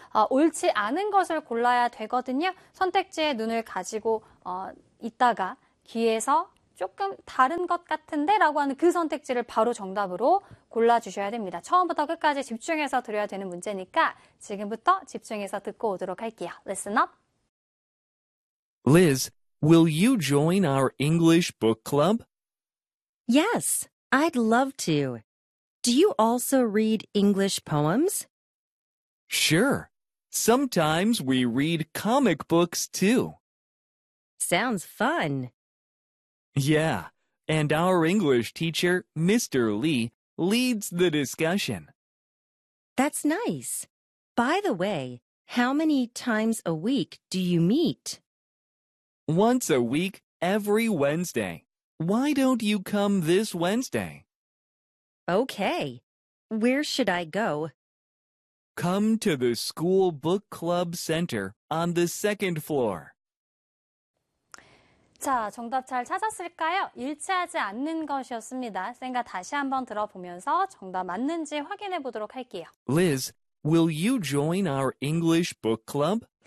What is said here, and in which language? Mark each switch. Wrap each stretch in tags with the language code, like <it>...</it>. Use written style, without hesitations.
<ko>옳지 않은 것을 골라야 되거든요. 선택지에 눈을 가지고 있다가 귀에서 조금 다른 것 같은데? 라고 하는 그 선택지를 바로 정답으로 골라주셔야 됩니다. 처음부터 끝까지 집중해서 들어야 되는 문제니까 지금부터 집중해서 듣고 오도록 할게요.</ko> <en>Listen up. Liz, will you join our English book club? Yes, I'd love to. Do you also read English poems? Sure. Sometimes we read comic books too. Sounds fun. Yeah, and our English teacher, Mr. Lee, leads the discussion. That's nice. By the way, how many times a week do you meet? Once a week, every Wednesday. Why don't you come this Wednesday? Okay. Where should I go? Come to the School Book Club Center on the second floor.</en> <ko>자, 정답 잘 찾았을까요? 일치하지 않는 것이었습니다. 쌤과 다시 한번 들어보면서 정답 맞는지 확인해 보도록 할게요.</ko> <en>Liz, will you join our English book club?</en>